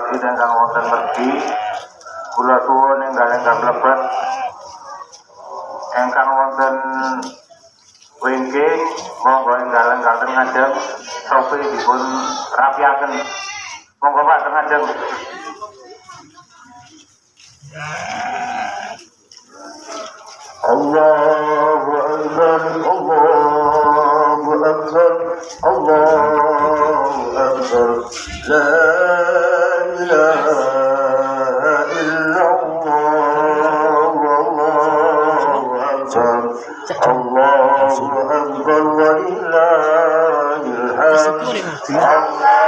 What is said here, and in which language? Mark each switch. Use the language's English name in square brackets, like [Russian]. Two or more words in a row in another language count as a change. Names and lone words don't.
[Javanese] Id ingkang wonten mergi, kula suwun enggal mlebet ingkang wonten wingking monggo enggal ngajeng sofi dipun rapiaken. Monggo Pak ngajeng. [Arabic] الله أكبر، الله أكبر، الله أكبر، لا إله إلا الله، الله أكبر، الله أكبر، ولله الحمد.